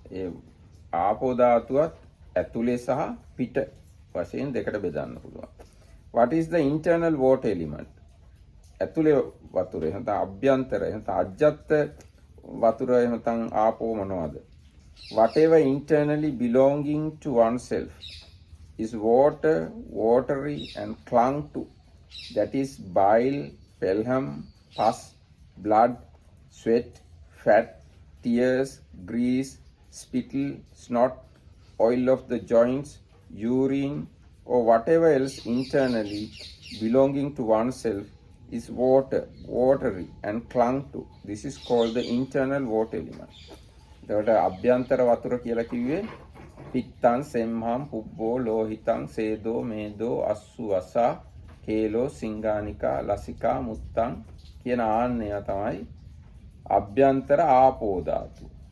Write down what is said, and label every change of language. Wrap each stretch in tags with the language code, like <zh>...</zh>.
<si>ඒ ආපෝ ධාතුවත් ඇතුලේ සහ පිට වශයෙන් දෙකට බෙදන්න පුළුවන්.</si> <en>What is the internal water element?</en> <si>ඇතුලේ වතුර එහෙනම් අභ්‍යන්තර එහෙනම් අජ්ජත් වතුර එහෙනම් ආපෝ මොනවද?</si> <en>Whatever internally belonging to oneself is water, watery and clung to. That is bile, phlegm, pus, blood, sweat, fat, tears, grease, spittle, snot, oil of the joints, urine, or whatever else internally belonging to oneself is water, watery and clung to. This is called the internal water element.</en> <si>එතකොට අභ්‍යන්තර වතුර කියලා කිව්වේ පිත්තං, සෙම්හම්, පුබ්බෝ, ලෝහිතං, සේදෝ, මේදෝ, අස්සු, අසා, කේලෝ, සිංගානිකා, ලසිකා, මුත්තං කියන ආන්නය තමයි අභ්‍යන්තර ආපෝ ධාතුව.</si>